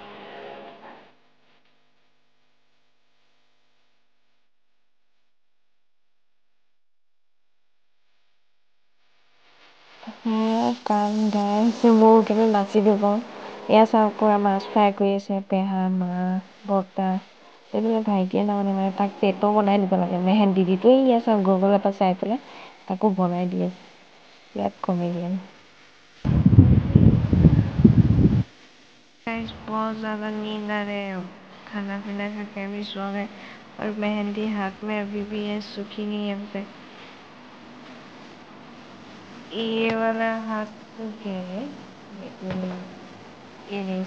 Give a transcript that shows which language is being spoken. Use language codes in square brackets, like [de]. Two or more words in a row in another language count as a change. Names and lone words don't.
[as] গান গাই আছে, মোৰ কিন্তু নাচিব পাৰোঁ। এয়া চাওক পূৰা মাছ ফ্ৰাই কৰি আছে পেহা মা বৰ্তা। এইবিলাক ভাইটিয়ে তাৰমানে মানে তাক টেটো বনাই দিব লাগে মেহেন্দি দি। এয়া চাওক গুগলৰ পৰা চাই পেলাই তাকো বনাই দি আছে। বিৰাট কমেডিয়ান। [hi] बहुत ज़्यादा नींद आ रहे हैं। खाना पीना खा के अभी सो गए और मेहंदी हाथ में अभी भी है, सूखी नहीं है अभी तक। ये वाला हाथ सूख गया है, ये नहीं।